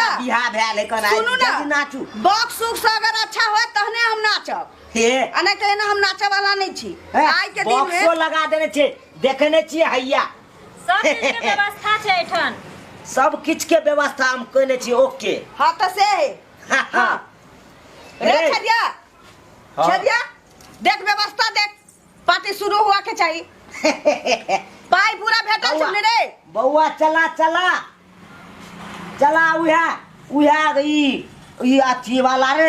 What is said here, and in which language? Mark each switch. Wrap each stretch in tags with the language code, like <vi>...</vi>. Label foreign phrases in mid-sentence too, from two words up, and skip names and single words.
<mai>का बियाह भेल है कन, आइ सुनू ना, जल्दी नाचू। बॉक्स उक्स अगर अच्छा होय तहने हम नाचब, हे आ नहीं तो एना हम नाचे वाला नहीं छी। आज के दिन बॉक्सो में लगा देने छे, देखने छियै हैया। सब चीज के व्यवस्था छै एठन। सब किछ के व्यवस्था हम कने छी। ओके हाँ तो से हाँ रे रे। छदिया हाँ। छदिया देख व्यवस्था देख, पार्टी शुरू हुआ के चाहिए। पाई पूरा भेटल बौआ। छने रे। बउआ चला चला चला, उहे ई अथी वाला रे।</mai>